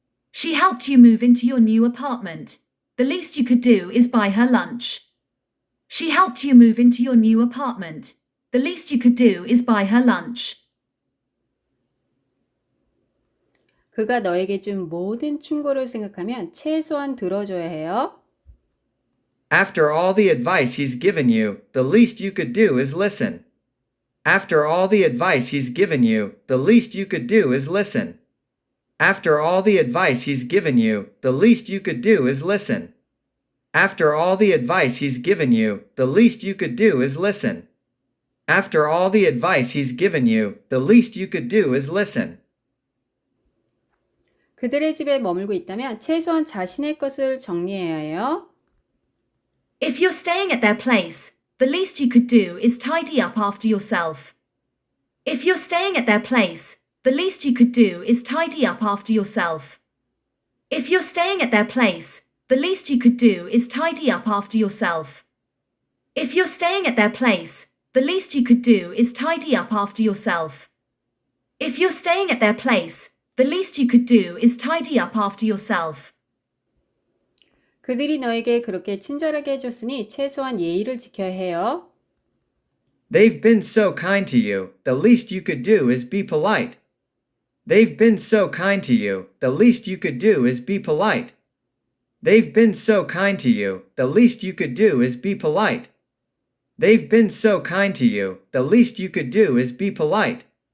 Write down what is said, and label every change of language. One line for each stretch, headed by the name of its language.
English: She helped you move into your new apartment. The least you could do is buy her lunch. She helped you move into your new apartment. The least you could do is buy her lunch.
Korean: 그가 너에게 준 모든 충고를 생각하면 최소한 들어줘야 해요.
English: After all the advice he's given you, the least you could do is listen. After all the advice he's given you, the least you could do is listen. After all the advice he's given you, the least you could do is listen. After all the advice he's given you, the least you could do is listen. After all the advice he's given you, the least you could do is listen.
Korean: 그들의 집에 머물고 있다면 최소한 자신의 것을 정리해야 해요.
English: If you're staying at their place, the least you could do is tidy up after yourself. If you're staying at their place, the least you could do is tidy up after yourself. If you're staying at their place, the least you could do is tidy up after yourself. If you're staying at their place, the least you could do is tidy up after yourself. If you're staying at their place, the least you could do is tidy up after yourself.
Korean: 그들이 너에게 그렇게 친절하게 해줬으니 최소한 예의를 지켜야 해요.
English: They've been so kind to you, the least you could do is be polite. They've been so kind to you, the least you could do is be polite. They've been so kind to you, the least you could do is be polite. They've been so kind to you, the least you could do is be polite.